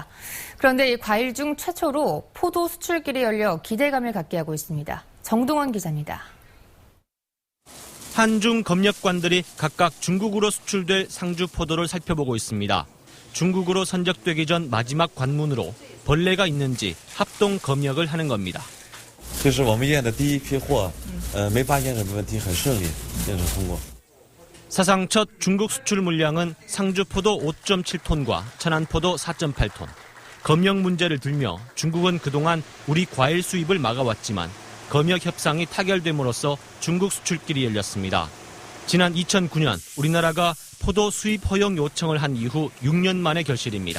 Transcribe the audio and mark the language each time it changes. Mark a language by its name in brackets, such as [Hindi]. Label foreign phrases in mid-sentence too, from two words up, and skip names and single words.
[Korean] 그런데 이 과일 중 최초로 포도 수출길이 열려 기대감을 갖게 하고 있습니다. 정동원 기자입니다. 한중 검역관들이 각각 중국으로 수출될 상주 포도를 살펴보고 있습니다. 중국으로 선적되기 전 마지막 관문으로 벌레가 있는지 합동 검역을 하는 겁니다. [Chinese] 这是我们验的第一批货，没发现什么问题，很顺利，验收通过。 [Korean] 사상 첫 중국 수출 물량은 상주포도 5.7톤과 천안포도 4.8톤. 검역 문제를 들며 중국은 그동안 우리 과일 수입을 막아왔지만 검역 협상이 타결됨으로써 중국 수출길이 열렸습니다. 지난 2009년 우리나라가 포도 수입 허용 요청을 한 이후 6년 만의 결실입니다.